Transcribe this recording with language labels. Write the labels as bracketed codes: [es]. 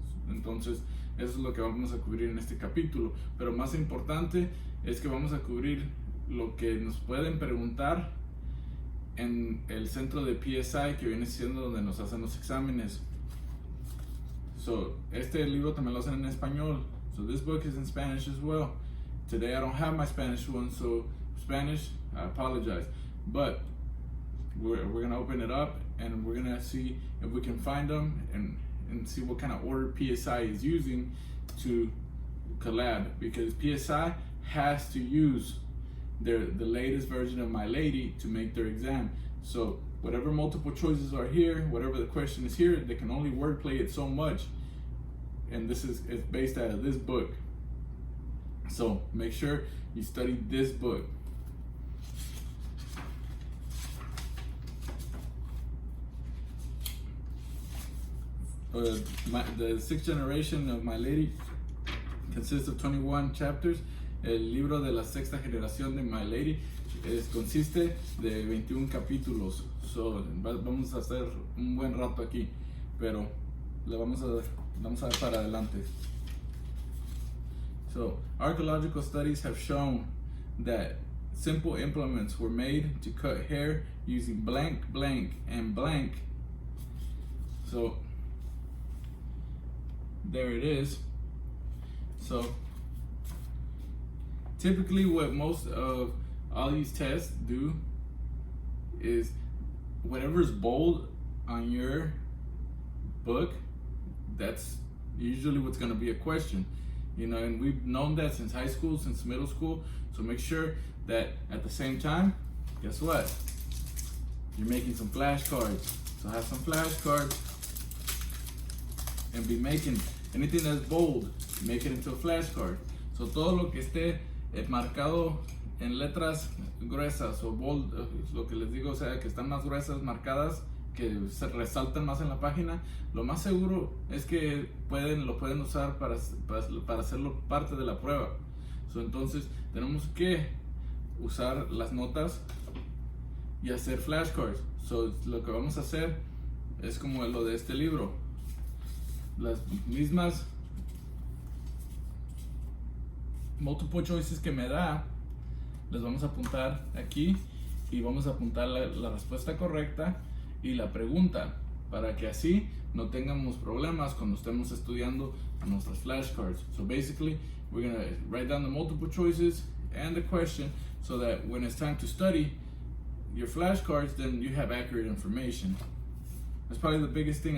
[es] Entonces eso es lo que vamos a cubrir en este capítulo, pero más importante es que vamos a cubrir lo que nos pueden preguntar en el centro de PSI, que viene siendo donde nos hacen los exámenes. So, este libro también lo hacen en español. [en] So this book is in Spanish as well. Today I don't have my Spanish one, so Spanish, I apologize. But we're gonna open it up and we're gonna see if we can find them and see what kind of order PSI is using to collab, because PSI has to use the latest version of milady to make their exam. So whatever multiple choices are here, whatever the question is here, they can only wordplay it so much, and this is it's based out of this book. So make sure you study this book. The sixth generation of milady consists of 21 chapters. [es] El libro de la sexta generación de milady consiste de 21 capítulos. So, vamos a hacer un buen rato aquí, pero le vamos a ver para adelante. [en] So, archaeological studies have shown that simple implements were made to cut hair using blank, blank, and blank. So, there it is. So typically what most of all these tests do is whatever is bold on your book, that's usually what's going to be a question, you know, and we've known that since high school, since middle school. So make sure that at the same time, guess what, you're making some flashcards. So have some flashcards and be making anything that's bold, make it into a flashcard. [es] So todo lo que esté marcado en letras gruesas o bold, lo que les digo, o sea, que están más gruesas, marcadas, que se resaltan más en la página, lo más seguro es que lo pueden usar para hacerlo parte de la prueba. So, entonces tenemos que usar las notas y hacer flashcards. So, lo que vamos a hacer es como lo de este libro. Las mismas multiple choices que me da, las vamos a apuntar aquí y vamos a apuntar la respuesta correcta y la pregunta, para que así no tengamos problemas cuando estemos estudiando nuestras flashcards. [en] So basically, we're going to write down the multiple choices and the question so that when it's time to study your flashcards, then you have accurate information. That's probably the biggest thing.